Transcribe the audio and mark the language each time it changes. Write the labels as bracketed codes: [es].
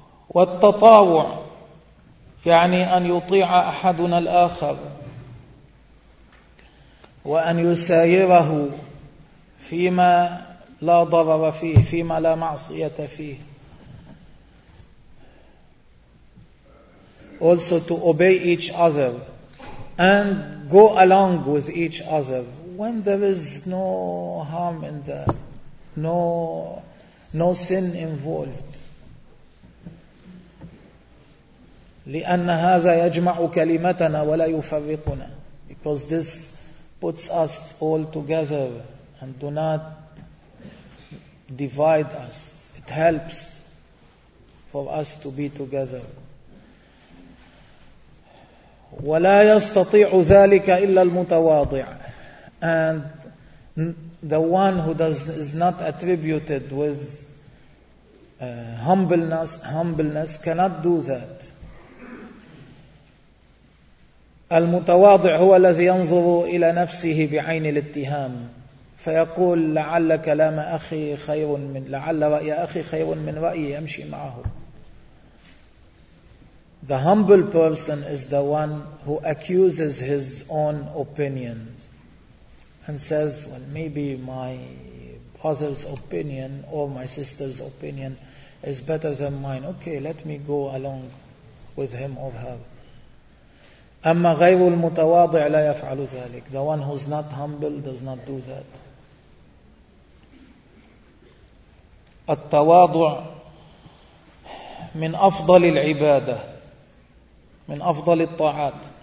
[ar] والتطاوع يعني أن يطيع أحدنا الآخر وأن يسايره فيما لا ضرر فيه, فيما لا معصية فيه. [en] Also to obey each other and go along with each other when there is no harm in that, no sin involved. [ar] لأن هذا يجمع كلمتنا ولا يفرقنا. [en] Because this puts us all together and do not divide us. It helps for us to be together. [ar] ولا يستطيع ذلك إلا المتواضع. [en] And the one who is not attributed with humbleness cannot do that. [ar] المتواضع هو الذي ينظر إلى نفسه بعين الاتهام فيقول لعل كلام أخي خير من لعل رأي أخي خير من رأي يمشي معه. [en] The humble person is the one who accuses his own opinions and says, well, maybe my brother's opinion or my sister's opinion is better than mine. Okay, let me go along with him or her. [ar] أما غير المتواضع لا يفعل ذلك. [en] The one who's not humble does not do that. [ar] التواضع من أفضل العبادة من أفضل الطاعات.